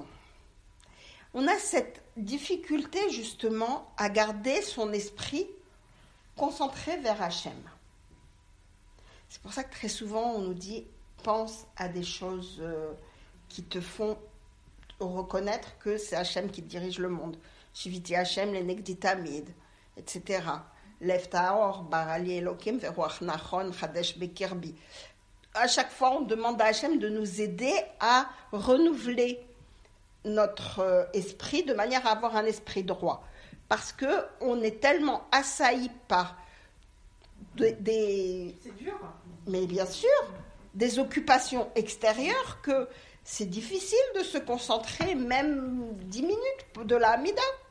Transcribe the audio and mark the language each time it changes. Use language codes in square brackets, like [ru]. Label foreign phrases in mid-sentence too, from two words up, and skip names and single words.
[fr] On a cette difficulté justement à garder son esprit concentré vers Hashem. C'est pour ça que très souvent on nous dit pense à des choses qui te font reconnaître que c'est Hashem qui dirige le monde. [he] שויתי השם ל נגדי תמיד, etc. לב טהור בראלי אלהים ורוח נכון חדש בקרבי. [fr] À chaque fois, on demande à Hashem de nous aider à renouveler notre esprit de manière à avoir un esprit droit. Parce qu'on est tellement assailli par des... C'est dur. Mais bien sûr, des occupations extérieures que c'est difficile de se concentrer même 10 minutes de la Hamida.